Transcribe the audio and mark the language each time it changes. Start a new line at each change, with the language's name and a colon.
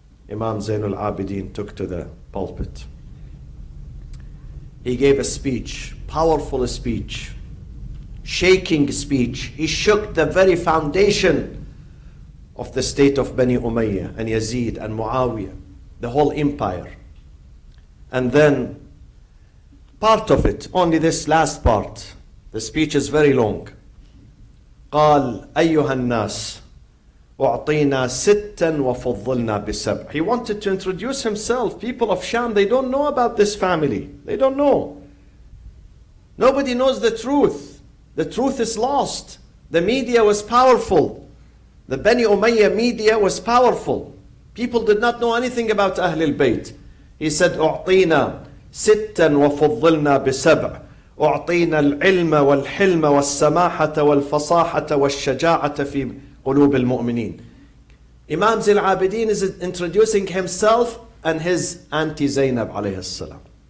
English: Imam Zayn al-Abidin took to the pulpit. He gave a speech, powerful speech, shaking speech. He shook the very foundation of the state of Bani Umayyah and Yazid and Muawiyah, the whole empire. And then part of it, only this last part, the speech is very long.
Arabic: قال أيها الناس وأعطينا ستا وفضلنا بسبع.
English: He wanted to introduce himself. People of Sham, they don't know about this family. They don't know. Nobody knows the truth. The truth is lost. The media was powerful. The Bani Umayyah media was powerful. People did not know anything about Ahlul Bayt. He said,
Arabic: أعطينا ستا وفضلنا بسبع. أعطينا العلم والحلم والسماحة والفصاحة والشجاعة في قلوب المؤمنين.
English: Imam Zayn al-Abidin is introducing himself and his auntie Zainab alayhi salam.